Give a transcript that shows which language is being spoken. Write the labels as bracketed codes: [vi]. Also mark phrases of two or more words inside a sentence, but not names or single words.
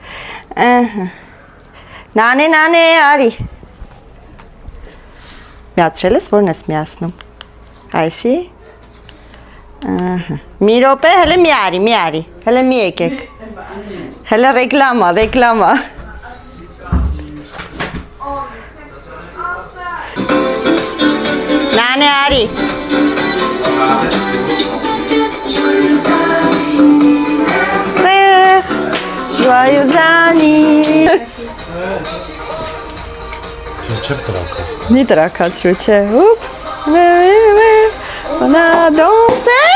[hy] նանե արի, միացրել ես, որն ես միացնում, այսի, մի ռոպե, հələ մի արի, հələ մի եկեք, հələ ռեկլամա, նանե արի, [fr] joyeux anniversaire, [hy] Մի տրակացրու չէ, ուպ, [fr] on a dansé,